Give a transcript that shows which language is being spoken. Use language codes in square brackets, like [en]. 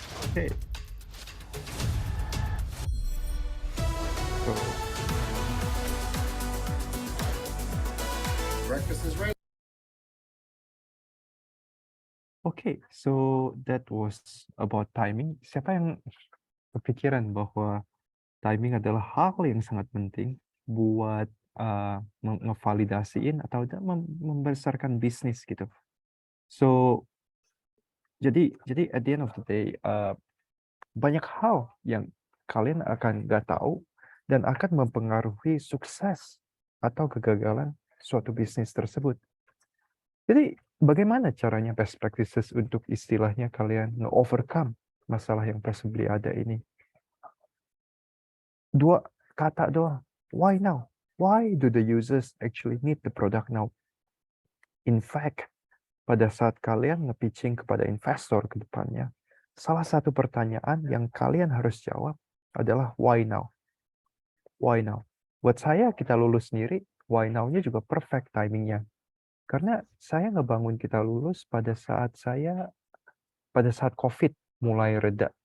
[en] Okay. So, Breakfast is ready. okay, so that was about timing. [id] Siapa yang kepikiran bahwa timing adalah hal yang sangat penting buat ngevalidasiin atau membesarkan bisnis gitu. So, jadi [en] at the end of the day, [id] banyak hal yang kalian akan nggak tahu dan akan mempengaruhi sukses atau kegagalan suatu bisnis tersebut. Jadi, bagaimana caranya best practices untuk istilahnya kalian nge-overcome masalah yang possibly ada ini? 2 kata doang. [en] Why now? Why do the users actually need the product now? In fact, [id] pada saat kalian nge-pitching kepada investor ke depannya, salah satu pertanyaan yang kalian harus jawab adalah [en] why now? Why now? [id] Buat saya, kita lulus sendiri, why now-nya juga perfect timingnya. Karena saya ngebangun kita lulus pada saat COVID mulai reda.